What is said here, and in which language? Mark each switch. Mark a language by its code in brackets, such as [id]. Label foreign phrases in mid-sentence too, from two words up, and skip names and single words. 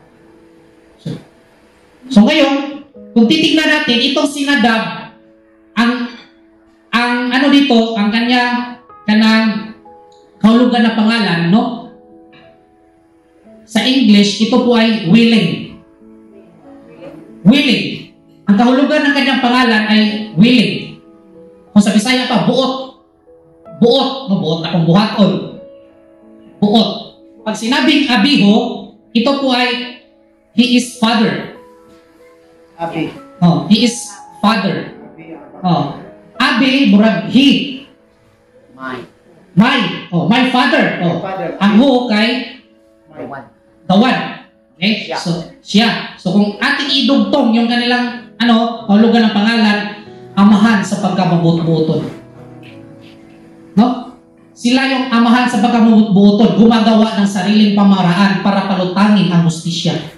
[tl] So ngayon, kung titignan natin, itong si Nadab, ang ano dito, ang kanang kahulugan na pangalan, no? Sa English, ito po ay willing. Willing. Ang kahulugan ng kanyang pangalan ay willing. [ceb] Kung sa Bisaya pa, buot. Buot. No, buot akong buhaton. Buot. [tl] Pag sinabing Abihu, ito po ay [en] he is father. [tl] Abi. [en] Oh, he is father. Oh. Abi, murag he. My father. [ceb] Oh. Ang hu kay [en] the one. [ceb] Okay? Siya. So, siya. [tl] So, kung ating idugtong yung kanilang, kahulugan ng pangalan, amahan sa pagkamabut-buton. No? Sila yung amahan sa pagkamabut-buton, gumagawa ng sariling pamaraan para palutangin ang hustisya.